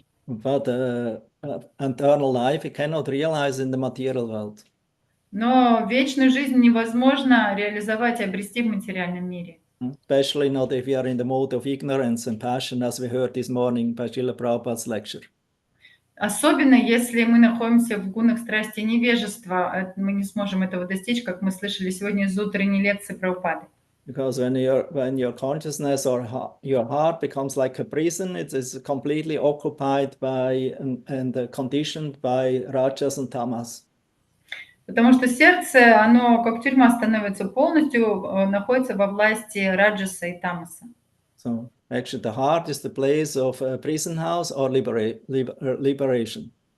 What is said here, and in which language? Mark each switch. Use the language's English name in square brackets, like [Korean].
[English] But eternal life you cannot realize in the material world. [Russian] Но вечную жизнь невозможно реализовать и обрести в материальном мире. [English] Especially not if you are in the mode of ignorance and passion, as we heard this morning by Srila Prabhupada's lecture. [Russian] Особенно если мы находимся в гунах страсти и невежества, мы не сможем этого достичь, как мы слышали сегодня из утренней лекции Прабхупады. [English] Because when your consciousness or your heart becomes like a prison, it is completely occupied by and conditioned by rajas and tamas. [Russian] Потому что сердце, оно как тюрьма становится полностью, находится во власти раджаса и тамаса. [English] So actually the heart is the place of a prison house or liberation.